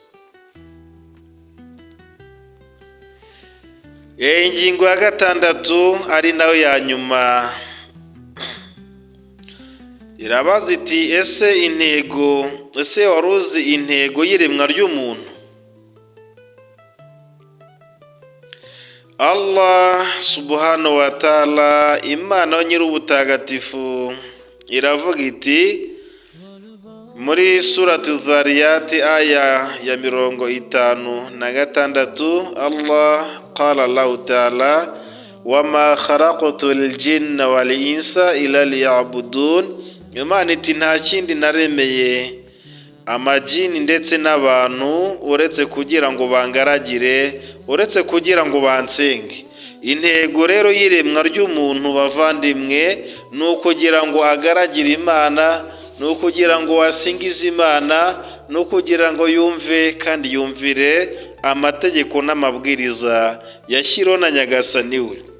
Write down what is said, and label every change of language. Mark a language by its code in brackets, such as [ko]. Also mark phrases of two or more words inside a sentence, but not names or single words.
[rw] Ingingo ya 6 ari nayo ya nyuma irabaza iti ese wari uzi intego y'iremwa ry'umuntu? [ar] الله سبحانه وتعالى, [rw] Imana nyir'ubutagatifu, iravuga iti muri suratu Dhariyat aya ya 56, [ar] الله قال الله تعالى وما خلقت الجن والإنس إلا ليعبدون. [rw] Imana iti nta kindi naremeye amajini ndetse n'abantu uretse kugira ngo bangaragire, uretse kugira ngo bansenge. Intego rero y'iremwa ry'umuntu bavandimwe ni ukugira ngo agaragire Imana, ni ukugira ngo asingize Imana, ni ukugira ngo yumve kandi yumvire amategeko n'amabwiriza yashyiriweho na Nyagasani we.